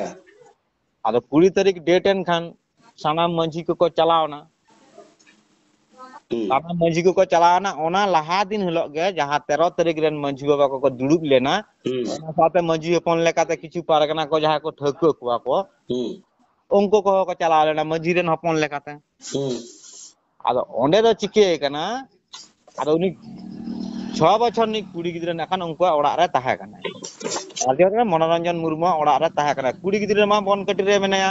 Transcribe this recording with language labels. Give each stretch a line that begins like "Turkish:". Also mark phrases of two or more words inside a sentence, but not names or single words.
Santali: আদো 20 তারিখ ডেট এন খান সানাম মাঝি কো চালাও না সানাম মাঝি কো চালাও না ওনা লাহা দিন হলো গে যাহা 13 তারিখ রেন মাঝি বাবা কো দুড়ুপ লেনা ওনা সাথে মাঝি হপন লেকাতে কিছু পারগনা কো যাহা কো ঠকো কোয়া কো ᱩᱱᱠᱩ ᱠᱚᱦᱚᱸ ᱠᱚ ᱪᱟᱞᱟᱣ ᱞᱮᱱᱟ ᱢᱟᱹᱡᱷᱤ ᱨᱮᱱ ᱦᱚᱯᱚᱱ ᱞᱮᱠᱟᱛᱮ ᱟᱫᱚ ᱚᱸᱰᱮ ᱫᱚ ᱪᱤᱠᱟᱹ ᱠᱟᱱᱟ ᱟᱫᱚ ᱩᱱᱤ 6 ᱵᱚᱪᱷᱚᱨ ᱨᱤᱱᱤᱡ ᱠᱩᱲᱤ ᱜᱤᱫᱽᱨᱟᱹ ᱱᱟᱠᱷᱟᱱ ᱩᱱᱠᱩᱣᱟᱜ ᱚᱲᱟᱜ ᱨᱮ ᱛᱟᱦᱮᱸ ᱠᱟᱱᱟ ᱟᱨ ᱢᱚᱱᱳᱨᱚᱧᱡᱚᱱ ᱢᱩᱨᱢᱩᱣᱟᱜ ᱚᱲᱟᱜ ᱨᱮ ᱛᱟᱦᱮᱸ ᱠᱟᱱᱟ ᱠᱩᱲᱤ ᱜᱤᱫᱽᱨᱟᱹ ᱢᱟ ᱵᱚᱱᱠᱟᱴᱤ ᱨᱮ ᱢᱮᱱᱟᱭᱟ